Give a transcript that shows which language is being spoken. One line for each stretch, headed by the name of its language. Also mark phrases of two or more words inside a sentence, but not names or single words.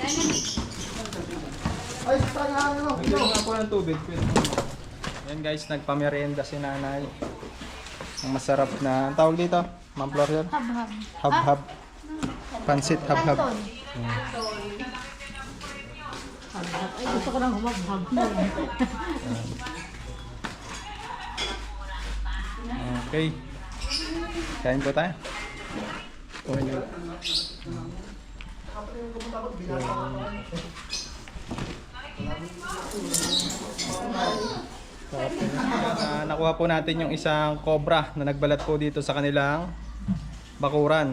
Filipino: Ay, tanga ano. Pwede nga po ng tubig. Yan guys, nagpamerienda si nanay. Ang masarap na, ang tawag dito? Ma'am Florian? Hab-hab. Hab-hab. Pansit hab-hab. Canton. Ay, gusto ko nang humabhag. Okay. Kain po tayo. Okay na. Nakuha po natin yung isang cobra na nagbalat po dito sa kanilang bakuran.